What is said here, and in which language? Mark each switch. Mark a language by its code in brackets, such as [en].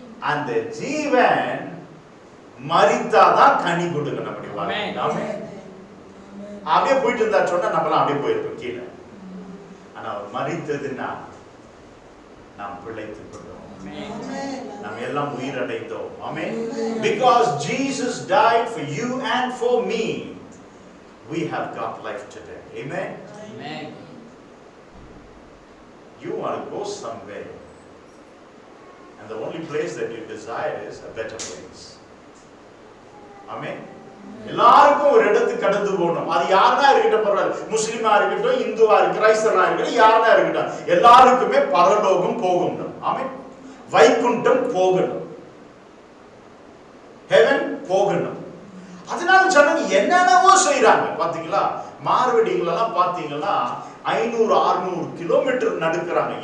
[ta] அந்த ஜீவன் மரித்தாதான் கனி கொடுக்கணும். அப்படி வாங்க. ஆமென். அப்படியே போயிட்டு இருந்தா சொன்னா நம்மளாம் அப்படியே போயிருப்போம் கீழே. ஆனா அவர் மரித்ததுன்னா நாம் பிழைத்துக் கொண்டோம். நாம் எல்லாம் உயிரடைந்தோம். ஆமென். [en] Because Jesus died for you and for me, we have got life today. Amen. Amen. You want to go somewhere, and the only place that you desire is a better place. Amen. [ta] எல்லாருக்கும் ஒரு இடத்துக்கு கடந்து போகணும். அது யாரா இருக்கட்டும் பரவாயில்ல, முஸ்லிமா இருக்கட்டும், இந்துவா கிரைஸ்தவா இருக்கட்டும், யாரா இருக்கட்டும், எல்லாருக்குமே பரலோகம் போகணும். ஆமென். வைகுண்டம் போகணும், ஹெவன் போகணும். அதனால ஜனங்க என்னென்னவோ செய்யறாங்க. பாத்தீங்களா, மார்வடிகளெல்லாம் பாத்தீங்கன்னா 500-600 கிலோமீட்டர் நடக்கிறாங்க.